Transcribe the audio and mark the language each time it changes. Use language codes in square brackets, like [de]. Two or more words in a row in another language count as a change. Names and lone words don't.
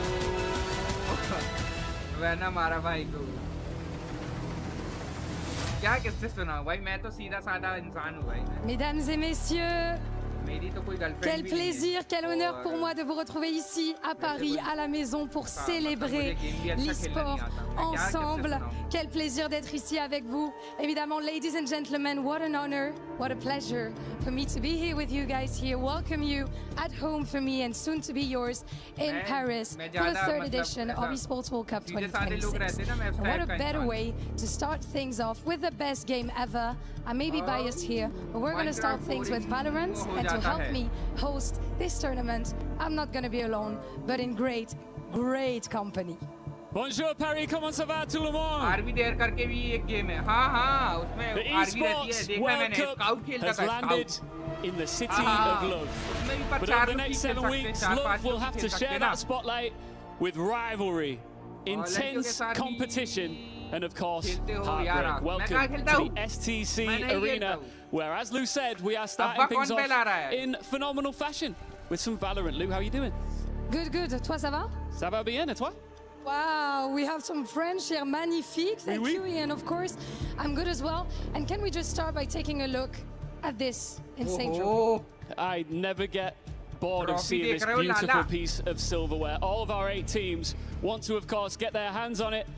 [hi] वैनम मारा भाई को. क्या किस्से सुनाऊं भाई? मैं तो सीधा साधा इंसान हूँ भाई. [fr] Mesdames et messieurs, [hi] मेरी तो कोई गर्लफ्रेंड [fr] quel plaisir, quel honneur pour moi de vous retrouver ici à Paris, à la maison, pour célébrer l'e-sport ensemble. Quel plaisir d'être ici avec vous. Évidemment, [en] ladies and gentlemen, what an honor, what a pleasure for me to be here with you guys here. Welcome you at home for me and soon to be yours in Paris for the third edition of Esports World Cup 2026. And what a better way to start things off with the best game ever. I may be biased here, but we're going to start things with Valorant, and to help me host this tournament, I'm not going to be alone, but in great, great company. [fr] Bonjour Paris, comment ça va tout le monde? [hi] आरबी देयर करके भी एक गेम है. हाँ उसमें [en] The [hi] आरबी रहती है. [en] Esports [hi] देखना [en] World [hi] मैंने [en] Cup [hi] स्काउट खेलता [en] has [hi] था. [en] landed in the city of love. But over the next 7 weeks, love will have to share that spotlight with rivalry, intense competition, and of course, heartbreak. Welcome to the STC Arena, where, as Lou said, we are starting things off in phenomenal fashion with some Valorant. Lou, how are you doing? Good, good. [fr] Toi, ça va? Ça va bien, et toi? [en] Wow, we have some French here. Magnifique. Thank you, Ian, of course. I'm good as well. And can we just start by taking a look at this insane trophy? I never get bored of seeing this beautiful piece of silverware. All of our 8 teams want to, of course, get their hands on it.